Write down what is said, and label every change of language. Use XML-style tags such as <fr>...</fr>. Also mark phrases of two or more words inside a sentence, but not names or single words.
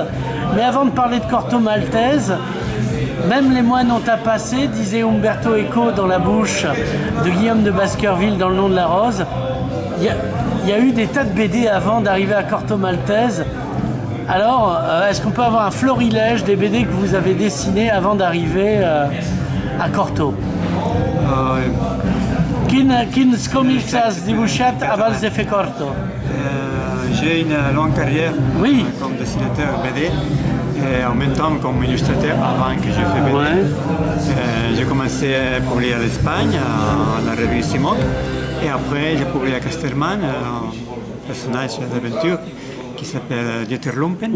<fr>Mais avant de parler de Corto Maltese, même les moines ont à passer, disait Umberto Eco dans la bouche de Guillaume de Baskerville dans Le Nom de la Rose. Il y a eu des tas de BD avant d'arriver à Corto Maltese. Alors, est-ce qu'on peut avoir un florilège des BD que vous avez dessinés avant d'arriver à Corto?</fr> <ca>Quins còmics has dibuixat abans de fer Corto?</ca> <fr>J'ai une longue carrière comme dessinateur BD et en même temps comme illustrateur avant que je fais BD. Ouais. J'ai commencé à publier à l'Espagne, à la revue Simoc, et après j'ai publié à Casterman, un personnage d'aventure qui s'appelle Dieter Lumpen.</fr>